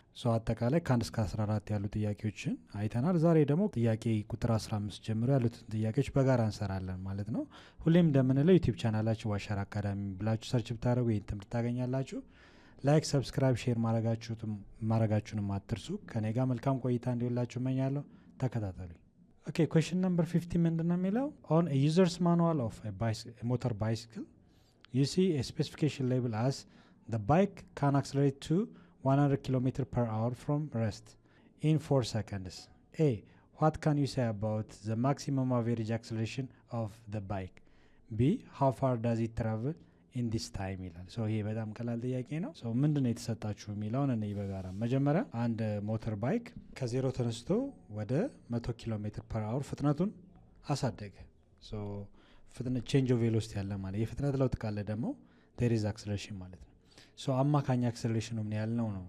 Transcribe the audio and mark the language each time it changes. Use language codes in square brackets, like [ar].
[am] አጠቃላይ ከ1 እስከ 14 ያሉ ጥያቄዎችን አይተናል። ዛሬ ደግሞ ጥያቄ ቁጥር 15 ጀምሮ ያሉትን ጥያቄዎች በጋራ እንሰራለን ማለት ነው። ሁሌም እንደምንለው ዩቲዩብ ቻናላችን ዋሸራ አካዳሚ ብላችሁ ሰርች ብታደርጉ ይህን ትምህርት ታገኛላችሁ። ላይክ፣ ሰብስክራይብ፣ ሼር ማድረጋችሁንም አትርሱ። ከኔ ጋር መልካም ቆይታ እንዲሆንላችሁ እመኛለሁ። ተከታተሉ። [en] ኦኬ ኩዌስችን ነምበር 50 [am] ምንድን ነው የሚለው? [en] ኦን a user's manual of a motor bicycle you see a specification label as the bike can accelerate to 100 km per hour from rest in 4 seconds. A. What can you say about the maximum average acceleration of the bike? B. How far does it travel in this time? [am] ይላል። ይሄ በጣም ቀላል ጥያቄ ነው። ምንድን ነው የተሰጣችሁ የሚለውን እኔ በጋራ መጀመሪያ አንድ ሞተር ባይክ ከዜሮ ተነስቶ ወደ 100 ኪሎ ሜትር ፐር አወር ፍጥነቱን አሳደገ። ፍጥነት [en] ቼንጅ ኦፍ ቬሎሲቲ [am] ያለ ማለት የፍጥነት ለውጥ ካለ ደግሞ [en] there is acceleration [am] ማለት ነው። አማካኝ አክሰለሬሽኑ ምን ያህል ነው?